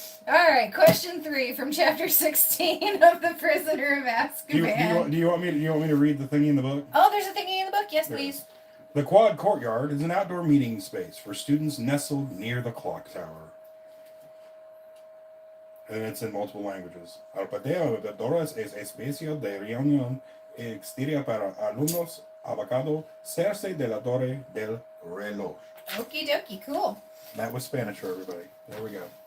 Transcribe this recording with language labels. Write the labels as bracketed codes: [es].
[en] All right, question 3 from chapter 16 of the Prisoner of Azkaban. Do you want me to read the thingy in the book? Oh, there's a thingy in the book. Yes, There please. The Quad Courtyard is an outdoor meeting space for students nestled near the clock tower. And it's in multiple languages. [es] El patio de Torres es espacio de reunión exterior para alumnos abocado cerca de la torre del reloj. [en] Okie dokie, cool. That was Spanish for everybody. There we go.